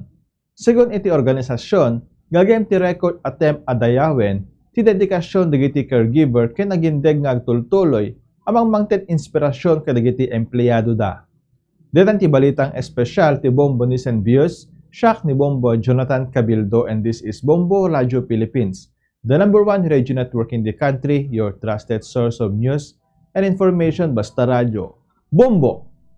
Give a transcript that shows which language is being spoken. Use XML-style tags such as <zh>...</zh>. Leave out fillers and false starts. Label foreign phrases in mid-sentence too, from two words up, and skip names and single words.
<ilo>Segun iti organisasyon, gagayem ti</ilo> <en>record attempt</en> <ilo>adayawen ti dedikasyon dagiti caregiver ken agindeg nga agtultuloy amang mangted inspirasyon kadagiti empleyado da. Detan ti balitang espesyal ti Bombo News and Views, siak ni Bombo Jonathan Cabildo,</ilo> <en>and this is Bombo Radio Philippines, the #1 radio network in the country, your trusted source of news and information,</en> <ilo>basta radyo. Bombo!</ilo>